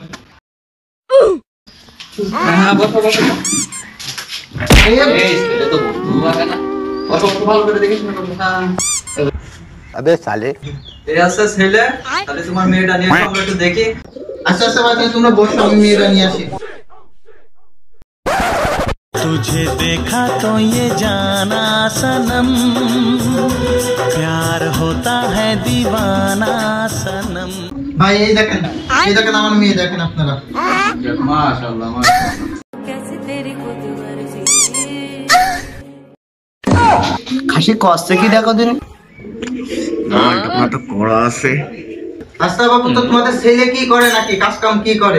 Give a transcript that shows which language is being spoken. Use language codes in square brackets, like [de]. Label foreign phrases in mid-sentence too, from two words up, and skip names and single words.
[bn] হ্যাঁ বসো বসো। এই এটা তো বন্ধু আছে না? বসো ভালো করে দেখিস না কথা। [hi] अबे साले [bn] এই আছে ছেলে, তাহলে তোমার মেয়েটা নিয়ে আমরা একটু দেখি। আচ্ছা আচ্ছা ভাই তোমরা বসো, আমি মেয়েরা নিয়ে আসি। [hi] तुझे देखा तो ये जाना सनम, प्यार होता है दीवाना सनम। [bn] ভাই এই দেখেন আমার মেয়ে, দেখেন আপনারা। মাশাআল্লাহ মাশাআল্লাহ। খাসি কষ্টে কি দেখো দিন। না এটা তো কড়া আছে। আচ্ছা বাবু, তো তোমাদের ছেলে কি করে নাকি কাজ কাম কি করে?